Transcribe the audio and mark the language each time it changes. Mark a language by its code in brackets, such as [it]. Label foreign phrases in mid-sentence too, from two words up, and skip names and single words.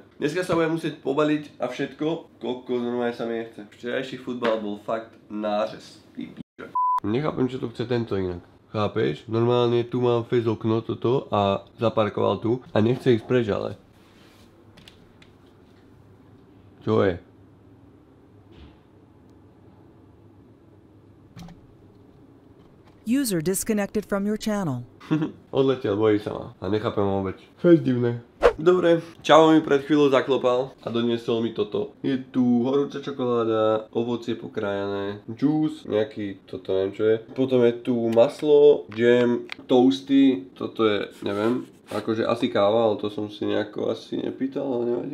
[sk] Dneska sa budem musieť pobaliť a všetko, koľko normálne sa mi nechce. Včerajší futbal bol fakt nářez. Nechápem, čo to chce tento inak. Chápeš? Normálne tu mám face okno toto a zaparkoval tu a nechce ísť preč, ale. Čo je? [en] User disconnected from your channel. [sk] Odletel, bojí sa ma a nechápem vôbec. Fest divné. Dobre, Čavo mi pred chvíľou zaklopal a doniesol mi toto. Je tu horúca čokoláda, ovocie pokrájané, džús, nejaký, toto neviem čo je. Potom je tu maslo, džem, toasty, toto je, neviem, akože asi káva, ale to som si nejako asi nepýtal, ale nevadí.